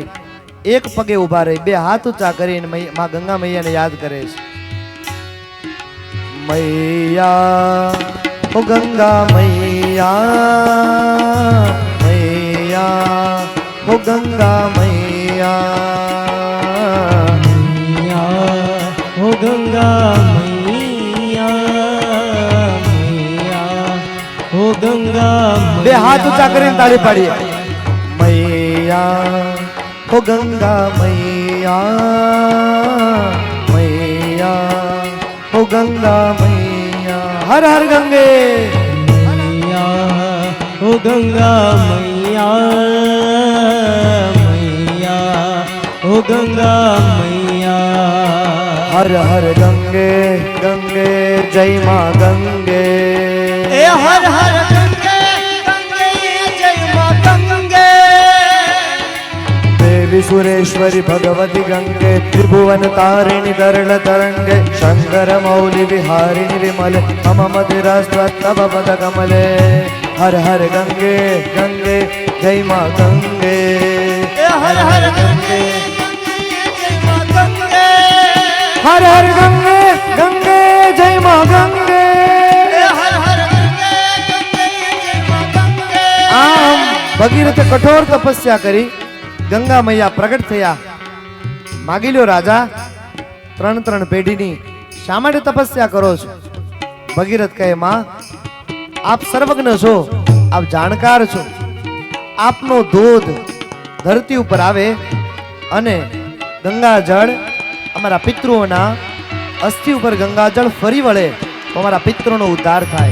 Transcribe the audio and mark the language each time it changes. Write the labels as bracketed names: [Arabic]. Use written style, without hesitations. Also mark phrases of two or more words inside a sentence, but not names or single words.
[Gujarati] એક પગે ઊભા રહી બે હાથ ઊંચા કરીને માં ગંગા મૈયાને યાદ કરે છે. [Hindi] मैया ओ गंगा मैया, मैया ओ गंगा मैया. मैया हो गंगा मैया, मैया हो गंगा [Gujarati] બે હાથ ઊંચા કરીને તાળી પાડીએ. [Hindi] मैया ओ गंगा मैया, मैया ओ गंगा मैया. हर हर गंगे. मैया हो गंगा मैया, मैया हो गंगा मैया. हर हर गंगे गंगे जय माँ गंगे. हर हर गंगे गंगे जय माँ गंगे. [Sanskrit] देवी सुरेश्वरी भगवती गंगे, त्रिभुवन तारिणी तरल तरंगे, शंकर मौली विहारिणी विमले, मम मतिरस्त्व पद कमले. [Hindi] हर हर गंगे गंगे जय माँ गंगे. हर हर गंगे जय माँ गंगे. हर हर गंगे गंगे जय माँ गंगे. हर हर गंगे गंगे जय माँ गंगे. [Gujarati] आम ભગીરથે કઠોર તપસ્યા કરી, ગંગા મૈયા પ્રગટ થયા. માગી લ્યો રાજા, 3 પેઢીની શા માટે તપસ્યા કરો છો? ભગીરથ કહે, માં આપ સર્વજ્ઞ છો, આપ જાણકાર છો. આપનો ધોધ ધરતી ઉપર આવે અને ગંગાજળ અમારા પિતૃઓના અસ્થિ ઉપર ગંગાજળ ફરી વળે તો અમારા પિતૃનો ઉદ્ધાર થાય.